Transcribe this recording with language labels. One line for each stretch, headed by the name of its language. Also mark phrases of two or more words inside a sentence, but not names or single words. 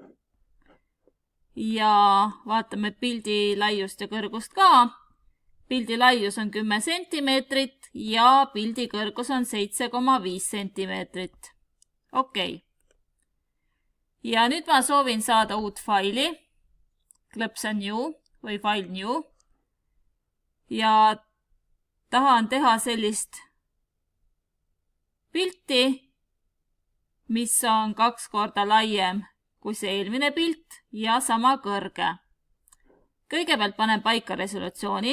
Estonian: Ja vaatame pildi laiust ja kõrgust ka. Pildi laius on 10 sentimeetrit ja pildi kõrgus on 7,5 sentimeetrit. Okei. Ja nüüd ma soovin saada uut faili.
English: Clips and new
Estonian: või
English: file new.
Estonian: Ja tahan teha sellist pilti, mis on 2 korda laiem kui see eelmine pilt ja sama kõrge. Kõigepealt panen paika resolutsiooni.